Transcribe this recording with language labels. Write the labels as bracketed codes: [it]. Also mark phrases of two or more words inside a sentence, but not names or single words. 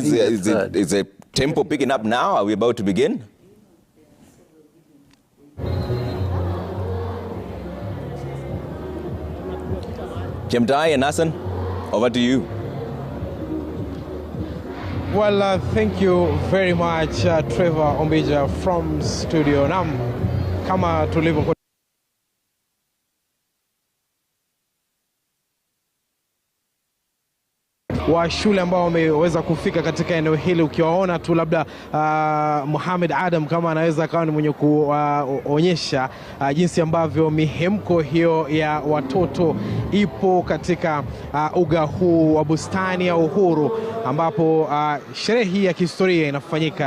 [en] Is a tempo picking up now? Are we about to begin? Chemutai and Hassan, over to you. Well, thank you very much, Trevor Ombija from studio. [sw] Nam kama tulivyo wa shule ambao wameweza kufika katika eneo hili, ukiwaona tu labda Mohamed Adam kama anaweza akawa ni mwenye kuonyesha jinsi ambavyo mihemko hiyo ya watoto ipo katika uga huu wa bustani ya Uhuru, ambapo sherehe hii ya kihistoria inafanyika.